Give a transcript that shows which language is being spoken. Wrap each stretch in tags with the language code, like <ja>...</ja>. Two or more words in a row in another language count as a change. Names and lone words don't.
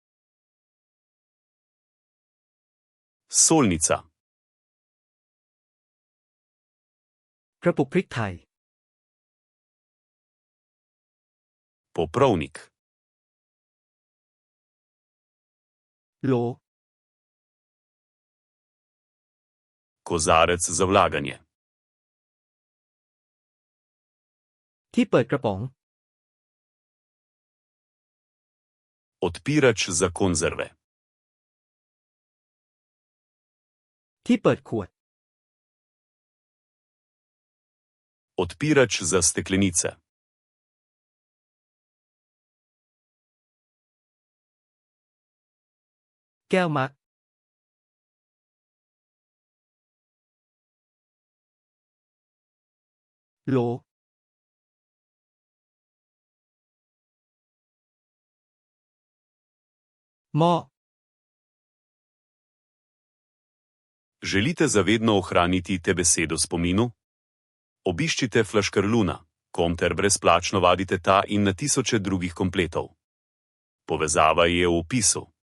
<sl>Solnica.</sl> <th>กระปุกพริกไทย</th> <sl>Poprovnik.</sl> <th>โหล</th> <sl>Kozarec za vlaganje.</sl> <th>ที่เปิดกระป๋อง</th> <sl>Odpirač za konzerve.</sl> <th>ที่เปิดขวด</th> <sl>Odpirač za steklenice.</sl> <th>แก้วมัก โหล หม้อ</th> <sl>Želite zavedno ohraniti te besede v spominu? Obiščite Flaškarluna, kom ter brezplačno vadite ta in na tisoče drugih kompletov. Povezava je v opisu.</sl>